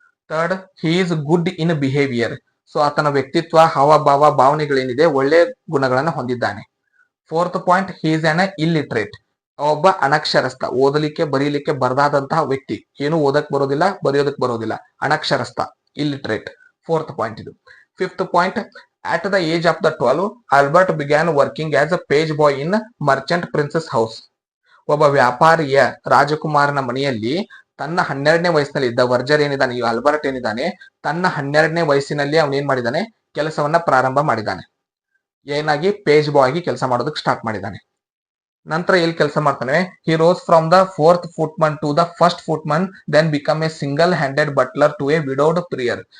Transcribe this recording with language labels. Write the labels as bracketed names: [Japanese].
[Kannada] Third, [English] He is good in behaviour. [Kannada] So ಆತನ ವ್ಯಕ್ತಿತ್ವ, ಹಾವಭಾವ, ಭಾವನೆಗಳೇನಿದೆ, ಒಳ್ಳೆ ಗುಣಗಳನ್ನು ಹೊಂದಿದ್ದಾನೆ. Fourth point, [English] He is an illiterate. [Kannada] ಒಬ್ಬ ಅನಕ್ಷರಸ್ಥ, ಓದಲಿಕ್ಕೆ ಬರೀಲಿಕ್ಕೆ ಬರದಾದಂತಹ ವ್ಯಕ್ತಿ, ಏನು ಓದಕ್ ಬರೋದಿಲ್ಲ, ಬರೆಯೋದಕ್ ಬರೋದಿಲ್ಲ, ಅನಕ್ಷರಸ್ಥ, ಇಲ್ಲಿಟ್ರೇಟ್. ಫೋರ್ತ್ ಪಾಯಿಂಟ್ ಇದು. [English] Fifth point, at the age of the 12, Albert began working as a page boy in Merchant Prince's house. [Kannada] ಒಬ್ಬ ವ್ಯಾಪಾರಿಯ ರಾಜಕುಮಾರನ ಮನೆಯಲ್ಲಿ ತನ್ನ 12ನೇ ವಯಸ್ಸಿನಲ್ಲಿ ಇದ್ದ ವರ್ಜರ್ ಏನಿದ್ದಾನೆ, ಈ ಆಲ್ಬರ್ಟ್ ಏನಿದ್ದಾನೆ, ತನ್ನ 12ನೇ ವಯಸ್ಸಿನಲ್ಲಿ ಅವನು ಏನ್ ಮಾಡಿದಾನೆ, ಕೆಲಸವನ್ನ ಪ್ರಾರಂಭ ಮಾಡಿದ್ದಾನೆ. ಏನಾಗಿ, ಪೇಜ್ ಬಾಯ್ ಆಗಿ ಕೆಲಸ ಮಾಡೋದಕ್ಕೆ ಸ್ಟಾರ್ಟ್ ಮಾಡಿದ್ದಾನೆ. ನಂತರ ಎಲ್ಲಿ ಕೆಲಸ ಮಾಡ್ತಾನೆ, [English] He rose from the 4th footman to the 1st footman, then become a single handed butler to a widowed prior.